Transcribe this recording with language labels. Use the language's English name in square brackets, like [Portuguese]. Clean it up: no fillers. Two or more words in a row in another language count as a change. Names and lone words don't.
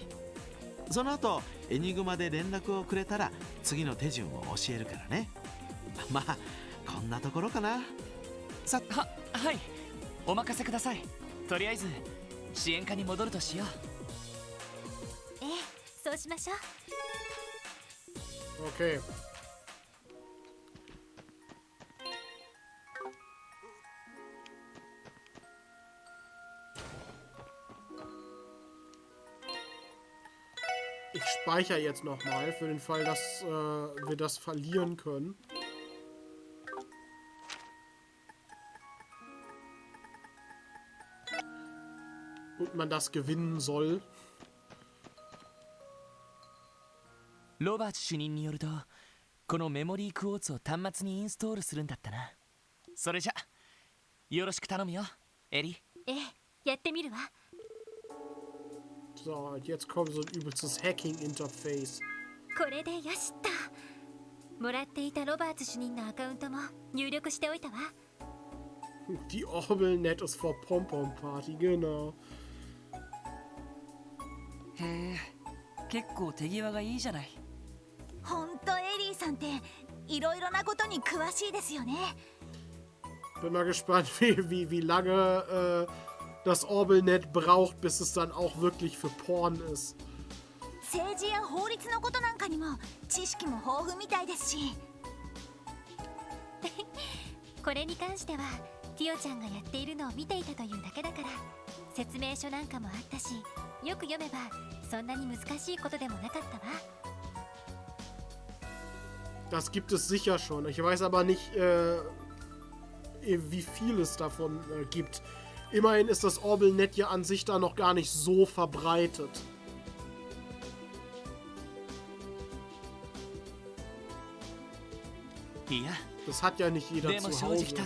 [Japanese] その後エニグマで連絡をくれたら次の手順を教えるからね。まあこんなところかな。はい、お任せください。とりあえず支援課に戻るとしよう。ええ、そうしましょう。 [German] Okay. Ich speichere jetzt nochmal für den Fall, dass wir das verlieren können. Und man das gewinnen soll. [Japanese] ロバーツ主任によると、このメモリークォーツを端末にインストールするんだったな。それじゃよろしく頼むよ、エリ。ええ、やってみるわ。 [German] So, jetzt kommt so ein übelstes Hacking-Interface. [Japanese] これでよしっと。もらっていたロバーツ主任のアカウントも入力しておいたわ。 [German] Die Orbelnet ist vor Pompom-Party, genau. [Japanese] へえ、結構手際がいいじゃない。ほんとエリーさんっていろいろなことに詳しいですよね。 [German] Bin mal gespannt, wie lange das Orbelnet braucht, bis es dann auch wirklich für Porn ist. [Japanese] 政治や法律のことなんかにも知識も豊富みたいですし。これに関してはティオちゃんがやっているのを見ていたというだけだから、説明書なんかもあったし、よく読めばそんなに難しいことでもなかったわ。 [German] Das gibt es sicher schon. Ich weiß aber nicht, wie viel es davon gibt. Immerhin ist das Orbelnet ja an sich da noch gar nicht so verbreitet. Das hat ja nicht jeder zu Hause.